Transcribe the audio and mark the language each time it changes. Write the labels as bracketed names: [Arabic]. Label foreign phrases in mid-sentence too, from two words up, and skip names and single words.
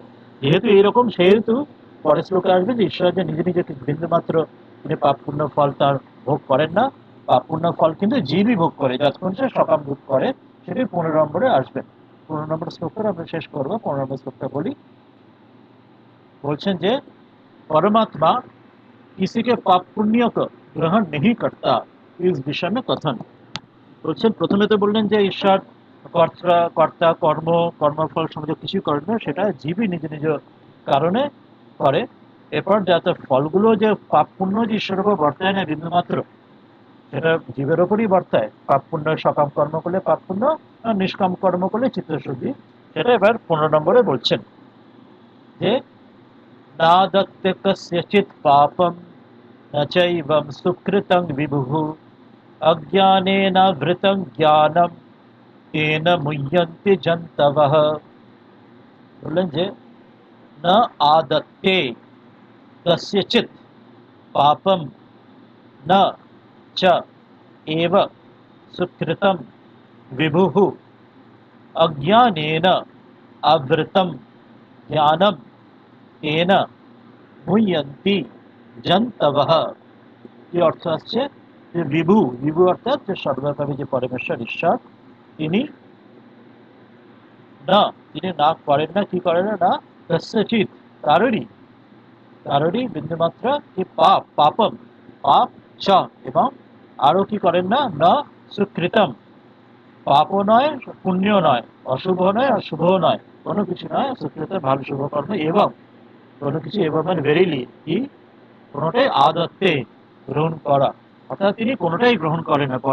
[Bangla] যেহেতু এরকম, সেহেতু পরের শ্লোকে আসবে যে ঈশ্বর যে নিজে নিজে বিন্দু মাত্র তিনি পাপ পুণ্য ফল তার ভোগ করেন না। পাপ পুণ্য ফল কিন্তু জীবই ভোগ করে, যতক্ষণ সে সকাম ভোগ করে। সেটাই 15 নম্বরে আসবে। 15 নম্বর শ্লোকটা আমরা শেষ করবো। 15 নম্বর শ্লোকটা বলি। [Hindi] बोलছেন যে परमात्मा किसी के पाप पुण्य को ग्रहण नहीं करता, इस विषय में कथन। [Bangla] বলছেন প্রথমে তো বললেন যে ঈশ্বর কর্তা কর্ম কর্মফল সম্বন্ধে কিছু করেন না, সেটা জীবই নিজ নিজ কারণে করে। এরপর যাতে ফলগুলো যে পাপ পুণ্য যে ঈশ্বরের উপর বর্তায় না বিন্দু মাত্র, সেটা জীবের ওপরই বর্তায়। পাপ পুণ্য সকাম কর্ম করলে পাপ পুণ্য, আর নিষ্কাম কর্ম করলে চিত্তশুদ্ধি। সেটা এবার 15 নম্বরে বলছেন যে [Sanskrit] नादत्ते कस्यचित् पापं न चैवं सुकृतं विभुः अज्ञानेन वृतं ज्ञानं तेन मुह्यन्ति जन्तवः। [Bangla] বললেন যে [Sanskrit] न आदत्ते कस्यचित् पापं न च एव सुकृतं विभुः अज्ञानेन आवृतं ज्ञानं तेन মুহ্যন্তি জন্তবঃ। [Bangla] কি অর্থ আসছে যে বিভু, বিভু অর্থাৎ যে সর্বব্যাপী যে পরমেশ্বর ঈশ্বর, তিনি না, তিনি না করেন না, কি করেন না, কস্যচিৎ কারোরই বিন্দুমাত্র কি পাপম পাপ চ, এবং আরো কি করেন না, না সুকৃতম, পাপও নয় পুণ্য নয়, অশুভ নয় অশুভ নয়, কোনো কিছু নয়, সুকৃত ভালো শুভ কর্ম, এবং কোনো কিছু এবং মানে ভেরিলি কি কোনোটাই আদত্তে গ্রহণ করা, অর্থাৎ তিনি কোনোটাই গ্রহণ করেন না।